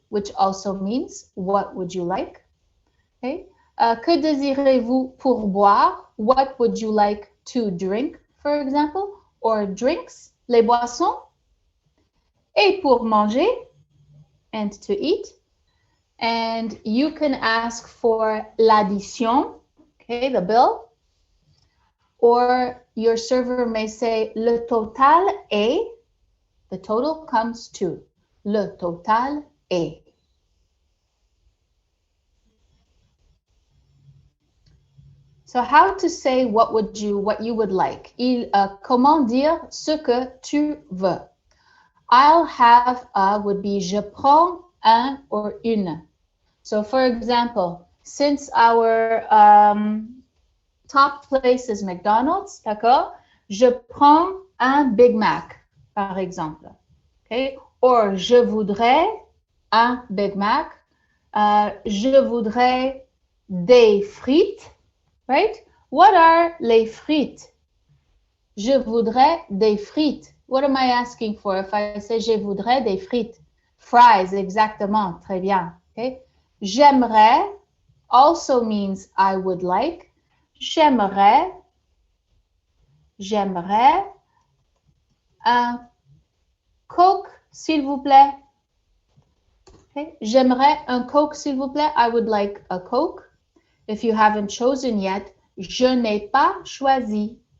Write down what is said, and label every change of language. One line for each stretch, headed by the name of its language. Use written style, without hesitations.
English: Which also means, what would you like? Okay.
French: Que désirez-vous pour boire?
English: What would you like to drink, for example? Or drinks,
French: les boissons. Et pour manger,
English: and to eat. And you can ask for
French: l'addition,
English: okay, the bill. Or your server may say,
French: le total est,
English: the total comes to, le total est. So how to say what you would like?
French: Comment dire ce que tu veux?
English: I'll have a would be
French: je prends un
English: or une. So for example, since our top place is McDonald's,
French: d'accord? Je prends un Big Mac, par exemple. Okay? Or je voudrais un Big Mac. Je voudrais des frites. Right?
English: What are
French: les frites? Je voudrais des frites.
English: What am I asking for if I say je voudrais des frites? Fries,
French: exactement. Très bien.
English: Okay?
French: J'aimerais
English: also means I would like.
French: J'aimerais un Coke, s'il vous plaît. Okay? J'aimerais un Coke, s'il vous plaît.
English: I would like a Coke. If you haven't chosen yet,
French: je n'ai pas choisi.